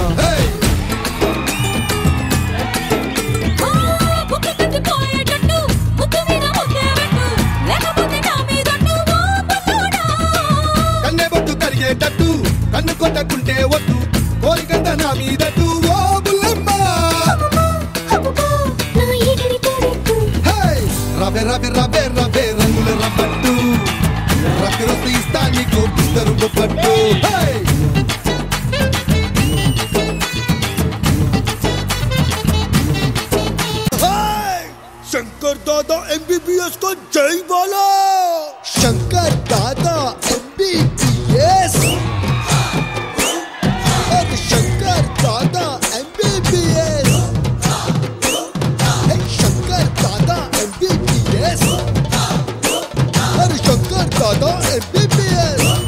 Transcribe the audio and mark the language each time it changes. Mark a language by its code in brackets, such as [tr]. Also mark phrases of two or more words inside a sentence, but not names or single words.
[te] కన్నె బొట్టు కరిగేటట్టు కన్ను కొట్టకుంటే వద్దు కోరికంత నా మీదట్టు ఓ బుల్లమ్మ రవే రవే రవే రవే రంగుల రబ్బట్టు రక్తి ఇస్తా నీకు బిస్తరు బొప్పట్టు [hi] शंकर दादा MBBS को जय बोलो शंकर दादा MBBS अरे शंकर दादा MBBS शंकर दादा MBBS अरे शंकर दादा MBBS